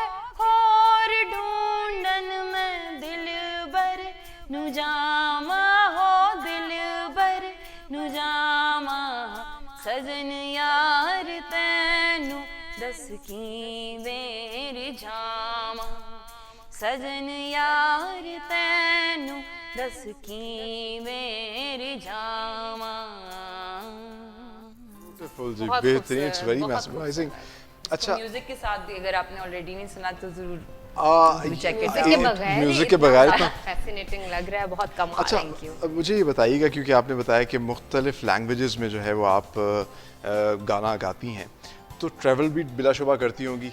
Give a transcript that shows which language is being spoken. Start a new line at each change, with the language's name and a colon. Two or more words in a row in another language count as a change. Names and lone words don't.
Punjabi: ਹੋਰ ਢੂੰਢਣ, ਮੈਂ ਦਿਲ ਬਰ ਨੂ ਜਾਵਾ ਹੋ ਦਿਲ ਬਰ ਨੂ ਜਾਵਾ, ਸੱਜਣ ਯਾਰ ਤੈਨੂ ਦੱਸ ਕੀ ਮੇਰੀ ਜਾਵਾ, ਸੱਜਣ ਯਾਰ ਤੈਨੂ ਦੱਸ ਕੀ ਮੇਰੀ ਜਾਵਾ।
Hindi: ब्यूटीफुल जी, बेहतरीन,
English: It's very mesmerizing. अच्छा,
Hindi: म्यूजिक के साथ भी अगर आपने ऑलरेडी नहीं सुना तो जरूर म्यूजिक म्यूजिक के बगैर तो फैसिनेटिंग लग रहा है, बहुत कमाल। अच्छा, अब मुझे ये बताइएगा, क्योंकि आपने बताया कि मुख्तलिफ लैंग्वेजेस में जो है वो आप गाना गाती हैं, तो ट्रैवल भी बिलाशुबा करती होंगी।